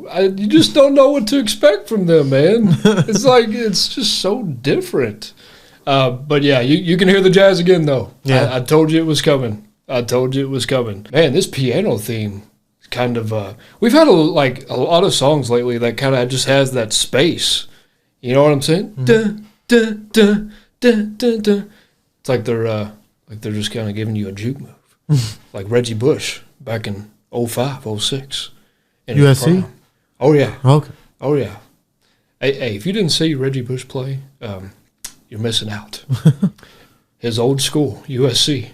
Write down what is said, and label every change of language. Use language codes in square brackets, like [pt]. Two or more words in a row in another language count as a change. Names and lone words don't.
[en] You just don't know what to expect from them, man. It's like it's just so different. But yeah, you can hear the jazz again though. Yeah. I told you it was coming. I told you it was coming. Man, this piano theme is kind of. We've had a lot of songs lately that kind of just has that space. You know what I'm saying? Mm-hmm. Duh, duh, duh, duh, duh, duh. It's like they're just kind of giving you a juke move, like Reggie Bush back in 05, 06. in his USC? prime. Oh yeah. Okay. Oh yeah. Hey, if you didn't see Reggie Bush play, you're missing out. His old school, USC.